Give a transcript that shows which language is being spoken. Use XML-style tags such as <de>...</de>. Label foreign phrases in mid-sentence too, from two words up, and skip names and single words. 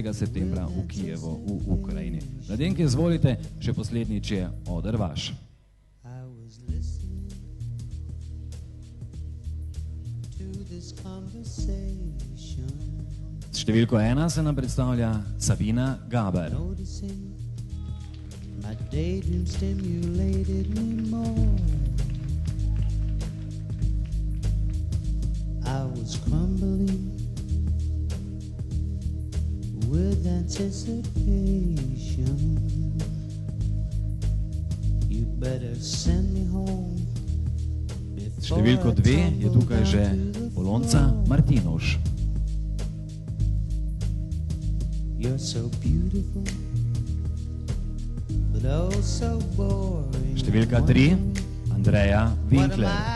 <sl>septembra v Kijevu v Ukrajini. Mladenke, izvolite, še poslednjič je oder vaš. S številko 1 se nam predstavlja Sabina Gaber.</sl> <en>My daydream stimulated me more. I was crumbling with anticipation.</en> <sl>Številko 2 je tukaj že Polonca Martinoš. Številka 3 Andreja Winkler.</sl>